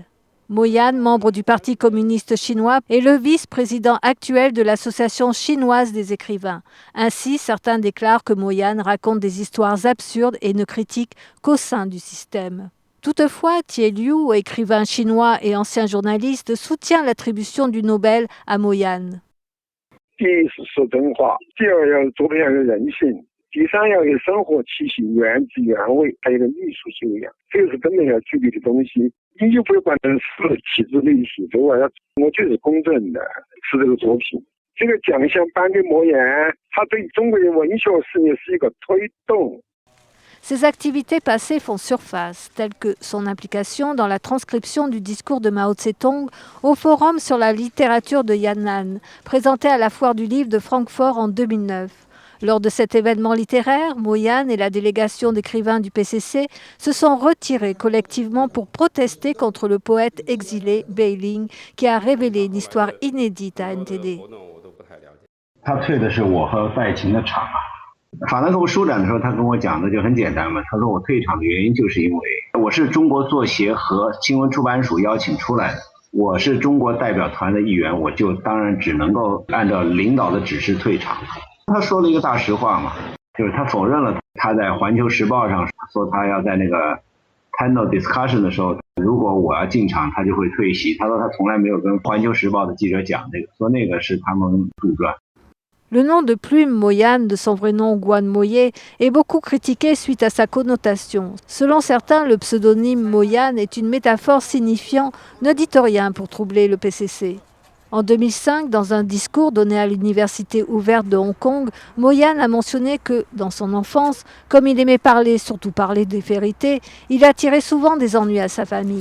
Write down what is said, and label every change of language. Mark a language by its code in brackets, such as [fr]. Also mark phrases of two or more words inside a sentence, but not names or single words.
[fr] Mo Yan, membre du Parti communiste chinois, est le vice-président actuel de l'Association chinoise des écrivains. Ainsi, certains déclarent que Mo Yan raconte des histoires absurdes et ne critique qu'au sein du système. Toutefois, Tie Liu, écrivain chinois et ancien journaliste, soutient l'attribution du Nobel à Mo Yan. [zh] 第一是说真话，第二要做培养有人性，第三要有生活气息，原汁原味，还有一个艺术修养，这个是根本要具备的东西。你就不要管它是体制内系，这玩意儿我觉得是公正的，是这个作品。这个奖项颁给莫言，他对中国的文学事业是一个推动。 [fr] Ses activités passées font surface, telles que son implication dans la transcription du discours de Mao Tse-tung au Forum sur la littérature de Yan'an, présenté à la Foire du Livre de Francfort en 2009. Lors de cet événement littéraire, Mo Yan et la délégation d'écrivains du PCC se sont retirés collectivement pour protester contre le poète exilé Bai Ling, qui a révélé une histoire inédite à NTD. [zh] 他退的是我和拜琴的场。法兰克福书展的时候，他跟我讲的就很简单嘛。他说我退场的原因就是因为我是中国作协和新闻出版署邀请出来的，我是中国代表团的一员，我就当然只能够按照领导的指示退场。他说了一个大实话嘛，就是他否认了他在《环球时报》上说他要在那个 [en] panel discussion [zh] 的时候，如果我要进场，他就会退席。他说他从来没有跟《环球时报》的记者讲这个，说那个是他们杜撰。 [fr] Le nom de plume Mo Yan, de son vrai nom Guan Moye, est beaucoup critiqué suite à sa connotation. Selon certains, le pseudonyme Mo Yan est une métaphore signifiant « ne dites rien » pour troubler le PCC. En 2005, dans un discours donné à l'université ouverte de Hong Kong, Mo Yan a mentionné que, dans son enfance, comme il aimait parler, surtout parler des vérités, il attirait souvent des ennuis à sa famille.